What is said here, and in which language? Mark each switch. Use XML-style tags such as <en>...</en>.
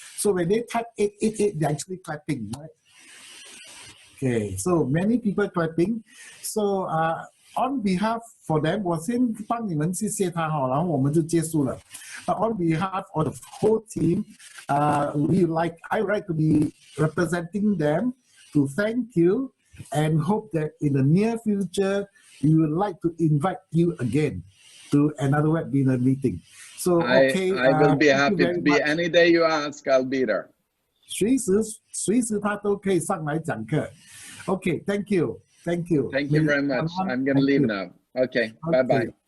<en>So when they type 888, they're actually clapping, right? Okay, so many people clapping. So on behalf for them,</en> <zh>我先帮你们谢谢他好，然后我们就结束了。</zh> <en>On behalf of the whole team, I would like to be representing them to thank you and hope that in the near future we would like to invite you again to another webinar meeting. So okay, I will be happy to be much. any day you ask, I'll be there.</en> <zh>随时他都可以上来讲课。</zh> <en>Okay, thank you. Thank you very much. I'm going to leave now. Okay, bye-bye.</en>